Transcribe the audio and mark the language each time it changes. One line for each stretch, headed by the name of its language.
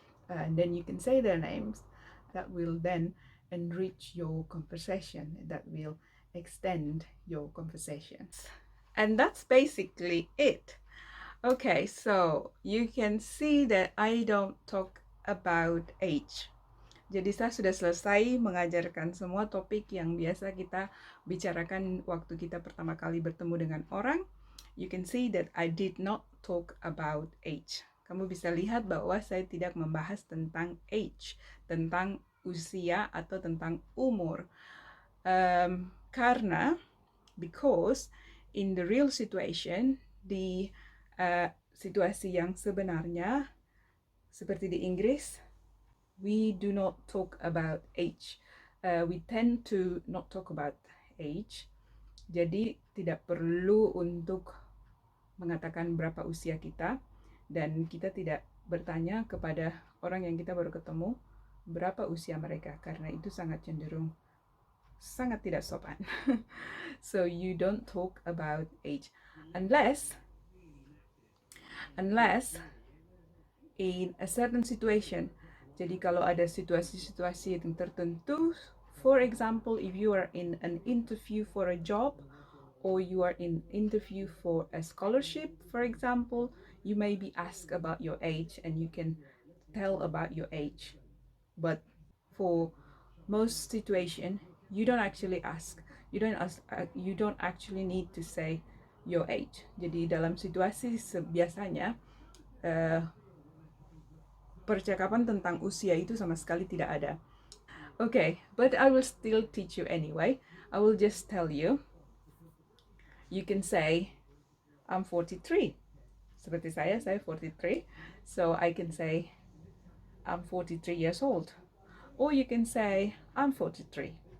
English: And then you can say their names. That will then enrich your conversation, that will extend your conversation. And that's basically it. Okay, so you can see that I don't talk about age.
Indonesian: Jadi saya sudah selesai mengajarkan semua topik yang biasa kita bicarakan waktu kita pertama kali bertemu dengan orang.
English: You can see that I did not talk about age.
Indonesian: Kamu bisa lihat bahwa saya tidak membahas tentang age, tentang usia atau tentang umur. Karena,
English: because in the real situation,
Indonesian: di situasi yang sebenarnya, seperti di Inggris,
English: we do not talk about age. We tend to not talk about age.
Indonesian: Jadi tidak perlu untuk mengatakan berapa usia kita, dan kita tidak bertanya kepada orang yang kita baru ketemu berapa usia mereka, karena itu sangat cenderung sangat tidak sopan.
English: So you don't talk about age unless in a certain situation.
Indonesian: Jadi kalau ada situasi-situasi yang tertentu,
English: for example, if you are in an interview for a job, or you are in interview for a scholarship, for example, you may be asked about your age and you can tell about your age. But for most situation, you don't actually ask. You don't actually need to say your age.
Indonesian: Jadi dalam situasi biasanya percakapan tentang usia itu sama sekali tidak ada.
English: Okay, but I will still teach you anyway. I will just tell you. You can say, I'm 43.
Indonesian: Seperti saya 43.
English: So I can say, I'm 43 years old. Or you can say, I'm 43.